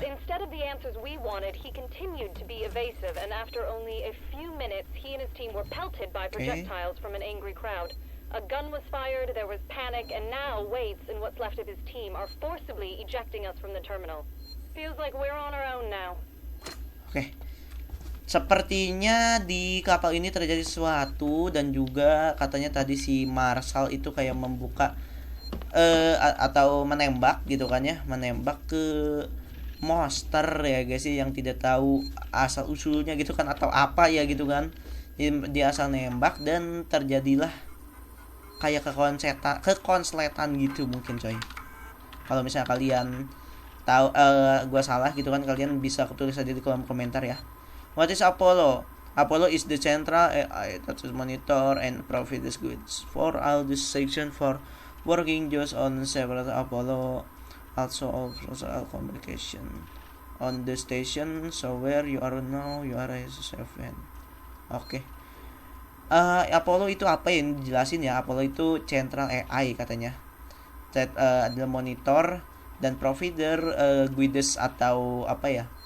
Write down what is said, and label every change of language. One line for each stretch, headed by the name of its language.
English: But instead of the answers we wanted, he continued to be evasive, and after only a few minutes, he and his team were pelted by projectiles from an angry crowd. A gun was fired, there was panic, and now Waits and what's left of his team are forcibly ejecting us from the terminal. Feels like we're on our own now.
Indonesian: Oke. Sepertinya di kapal ini terjadi sesuatu, dan juga katanya tadi si Marshal itu kayak membuka atau menembak gitu kan ya, menembak ke monster ya guys ya, yang tidak tahu asal usulnya gitu kan atau apa ya gitu kan. Dia asal nembak dan terjadilah kayak kekonsletan gitu mungkin coy. Kalau misalnya kalian tahu gua salah gitu kan, kalian bisa tulis aja di kolom komentar ya.
English: What is Apollo? Apollo is the central AI that is monitor and provides goods for all this section for working just on several Apollo also offers all communication on the station, so where you are now you are as safe.
Indonesian: Oke. Apollo itu apa yang dijelasin ya? Apollo itu central AI katanya. That adalah monitor dan provider guides atau apa ya?